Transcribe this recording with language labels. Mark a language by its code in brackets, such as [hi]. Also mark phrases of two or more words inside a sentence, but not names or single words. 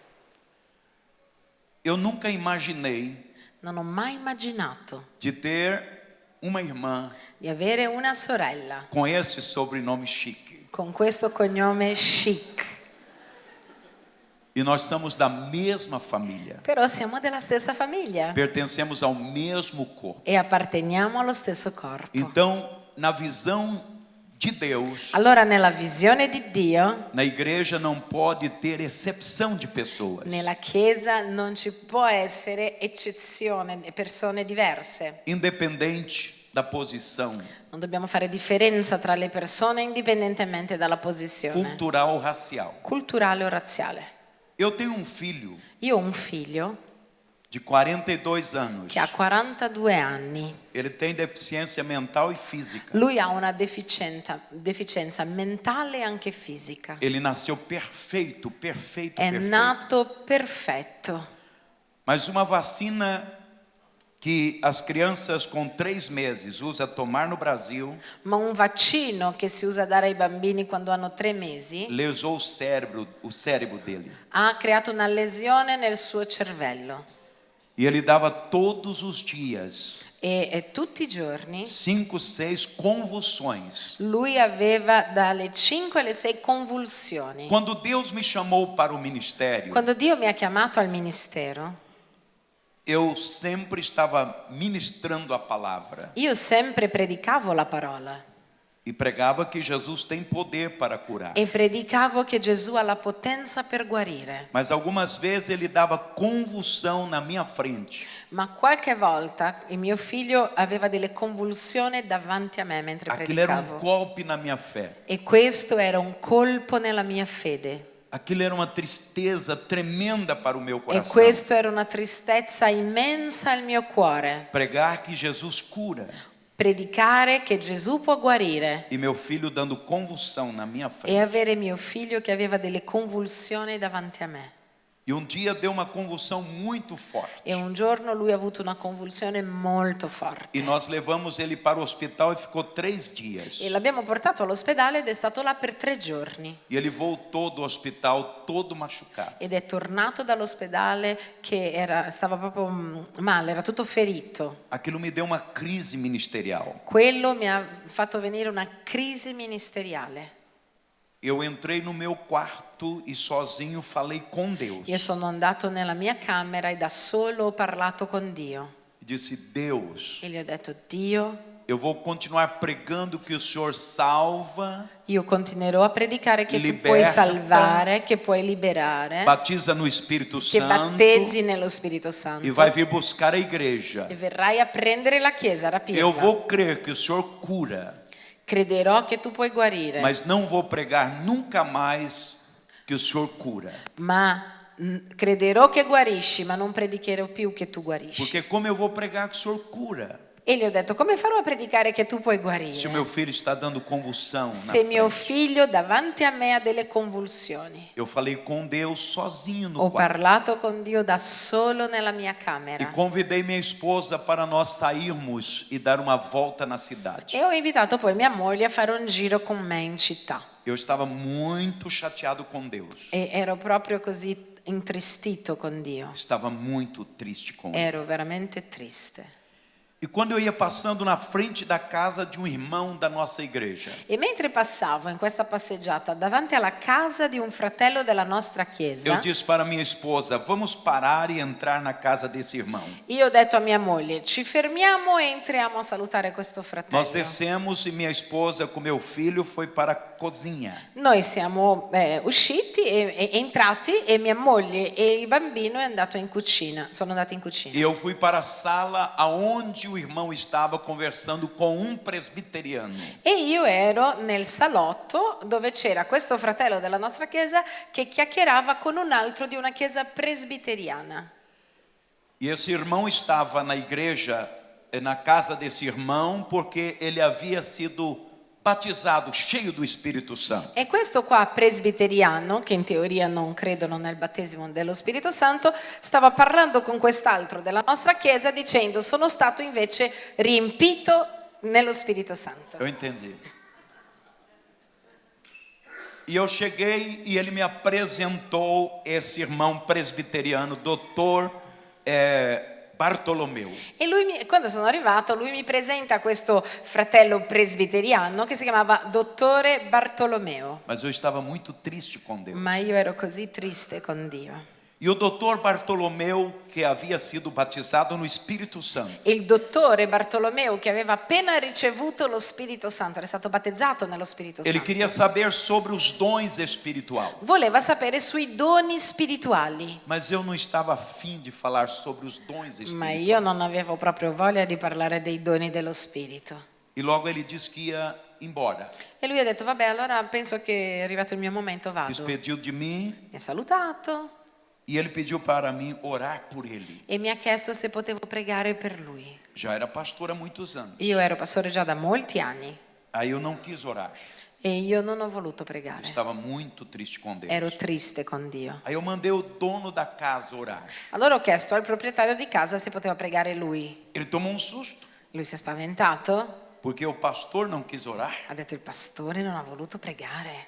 [pt] Eu nunca imaginei [it] Non ho mai immaginato [pt] de ter uma irmã [it] di avere una sorella [pt] com esse sobrenome chique. [it] con questo cognome chic. [pt] E nós somos da mesma família. [it] Però siamo della stessa famiglia [pt] Pertencemos ao mesmo corpo. [it] e apparteniamo allo stesso corpo. [pt] Então, na visão de Deus, [it] Allora nella visione di Dio, [pt] na igreja não pode ter exceção de pessoas. [it] nella Chiesa non ci può essere eccezione, persone diverse. [pt] Independente da posição [it] Non dobbiamo fare differenza tra le persone indipendentemente dalla posizione [pt] cultural ou racial. [it] culturale o razziale. [pt] Eu tenho um filho [it] Io ho un figlio [pt] de 42 anos. [it] che ha 42 anni. [pt] Ele tem deficiência mental e física. [it] Lui ha una deficienza mentale e anche fisica. [pt] Ele nasceu perfeito, perfeito, [it] È [pt] perfeito. [it] nato perfetto. [pt] Mas uma vacina que as crianças com 3 meses usam tomar no Brasil [it] Ma un vaccino che si usa dare ai bambini quando hanno 3 mesi [pt] lesou o cérebro dele. [it] ha creato una lesione nel suo cervello. [pt] E ele dava todos os dias [it] E tutti i giorni [pt] 5, 6 convulsões. [it] lui aveva dalle 5 alle 6 convulsioni. [pt] Quando Deus me chamou para o ministério, [it] Quando Dio mi ha chiamato al ministero, [pt] eu sempre estava ministrando a palavra [it] io sempre predicavo la parola [pt] e pregava que Jesus tem poder para curar. [it] e predicavo che Gesù ha la potenza per guarire. [pt] Mas algumas vezes ele dava convulsão na minha frente. [it] Ma qualche volta il mio figlio aveva delle convulsioni davanti a me mentre [pt] Aquilo era um [it] predicavo. [pt] golpe na minha fé. [it] E questo era un colpo nella mia fede. [pt] Aquilo era uma tristeza tremenda para o meu [it] E [pt] coração. [it] questo era una tristezza immensa al mio cuore. [pt] Pregar que Jesus cura [it] Predicare che Gesù può guarire [pt] e meu filho dando convulsão na minha [it] e [pt] frente. [it] avere mio figlio che aveva delle convulsioni davanti a me. [pt] E um dia deu uma convulsão muito forte. [it] E un giorno lui ha avuto una convulsione molto forte. [pt] E nós levamos ele para o hospital e ficou 3 dias. [it] E l'abbiamo portato all'ospedale ed è stato là per 3 giorni. [pt] E ele voltou do hospital todo machucado. [it] Ed è tornato dall'ospedale che stava proprio male, era tutto ferito. [pt] Aquilo me deu uma crise ministerial. [it] Quello mi ha fatto venire una crisi ministeriale. [pt] Eu entrei no meu quarto e sozinho falei com Deus. [it] Io sono andato nella mia camera e da solo ho parlato con Dio. [pt] E disse: Deus, [it] E gli ho detto: Dio, [pt] eu vou continuar pregando que o Senhor salva, [it] io continuerò a predicare che tu [pt] Liberta. [it] puoi salvare, che puoi liberare, [pt] batiza no Espírito [it] che [pt] Santo [it] battezzi nello Spirito Santo [pt] e vai vir buscar a igreja. [it] e verrai a prendere la chiesa, a rapirla. [pt] Eu vou crer que o Senhor cura, [it] Crederò che tu puoi guarire, [pt] mas não vou pregar nunca mais que o Senhor cura. [it] ma crederò che guarisci, ma non predicherò più che tu guarisci. [pt] Porque como eu vou pregar que o Senhor cura? [it] E gli ho detto: come farò a predicare che tu puoi [pt] Se o [it] guarire [pt] meu filho está dando convulsão na [it] se mio [pt] frente. [it] figlio davanti a me ha delle convulsioni? [pt] Eu falei com Deus sozinho no [it] Ho [pt] quarto. [it] parlato con Dio da solo nella mia [pt] E [it] camera [pt] convidei minha esposa para nós sairmos e dar uma volta na cidade. [it] e ho invitato poi mia moglie a fare un giro con me in città. [pt] Eu estava muito chateado com Deus. [it] E ero proprio così intristito con Dio. [pt] Estava muito triste com Ele. [it] Ero veramente triste. [pt] E quando eu ia passando na frente da casa de um irmão da nossa igreja, [it] E mentre passavo in questa passeggiata davanti alla casa di un fratello della nostra [pt] eu [it] chiesa, [pt] disse para minha esposa: vamos parar e entrar na casa desse irmão. [it] io ho detto a mia moglie: ci fermiamo e entriamo a salutare questo fratello. [pt] Nós descemos e minha esposa com meu filho foi para a cozinha. [it] Noi siamo usciti e entrati e mia moglie e il bambino è andato in cucina, sono andati in cucina. [pt] E eu fui para a sala aonde o irmão estava conversando com um presbiteriano. [it] E io ero nel salotto dove c'era questo fratello della nostra chiesa che chiacchierava con un altro di una chiesa presbiteriana. [pt] E esse irmão estava na igreja, na casa desse irmão, porque ele havia sido batizado, cheio do Espírito Santo. [it] E questo qua presbiteriano, che in teoria non credono nel battesimo dello Spirito Santo, stava parlando con quest'altro della nostra chiesa dicendo: sono stato invece riempito nello Spirito Santo. [pt] Eu entendi. E eu cheguei e ele me apresentou esse irmão presbiteriano, doutor Bartolomeu. [it] E quando sono arrivato, lui mi presenta questo fratello presbiteriano che si chiamava Dottore Bartolomeo. [pt] Mas eu estava muito triste com Deus. [it] Ma io ero così triste con Dio. [pt] E o doutor Bartolomeu, que havia sido batizado no Espírito Santo, [it] Il dottore Bartolomeo, che aveva appena ricevuto lo Spirito Santo, era stato battezzato nello Spirito [pt] ele [it] Santo, [pt] queria saber sobre os dons espirituais. [it] voleva sapere sui doni spirituali. [pt] Mas eu não estava afim de falar sobre os dons [it] Ma [pt] espirituais. [it] io non avevo proprio voglia di parlare dei doni dello Spirito. [pt] E logo ele disse que ia embora. [it] E lui ha detto: vabbè, allora penso che è arrivato il mio momento, vado. [pt] Despediu de mim [it] Mi ha salutato [pt] e ele pediu para mim orar por ele. [it] e mi ha chiesto se potevo pregare per lui. [pt] Já era pastor há muitos anos. [it] Io ero pastore già da molti anni [pt] Aí eu não quis orar. [it] e io non ho voluto pregare. [pt] Estava muito triste com Deus. [it] Ero triste con Dio. [pt] Aí eu mandei o dono da casa orar. [it] Allora ho chiesto al proprietario di casa se poteva pregare lui. [pt] Ele tomou um susto, [it] Lui si è spaventato, [pt] porque o pastor não quis orar. [it] ha detto: il pastore non ha voluto pregare.